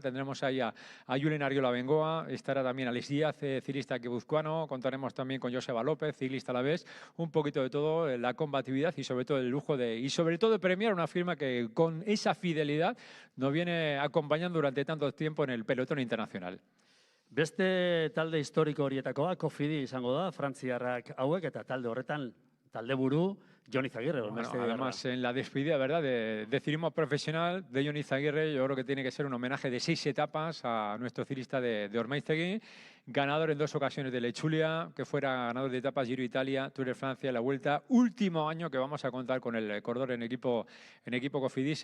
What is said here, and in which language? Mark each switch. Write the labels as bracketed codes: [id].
[es] Tendremos ahí a Julen Arriola Bengoa, estará también Alex Díaz, ciclista guipuzcoano. Contaremos también con Joseba López, ciclista alavés. Un poquito de todo, la combatividad y sobre todo el lujo de premiar una firma que con esa fidelidad nos viene acompañando durante tanto tiempo en el pelotón internacional. [eu] Beste talde historiko horietakoa, Cofidi izango da, frantziarrak hauek, eta talde horretan, talde buru, Jon Izagirre. [es] Bueno, además, en la despedida, ¿verdad?, de ciclismo profesional de Jon Izagirre, yo creo que tiene que ser un homenaje de 6 etapas a nuestro ciclista de Ormaiztegui. ganador en 2 ocasiones de la Ichulia, que fuera ganador de etapas Giro Italia, Tour de Francia, la Vuelta. Último año que vamos a contar con el corredor en equipo Cofidis.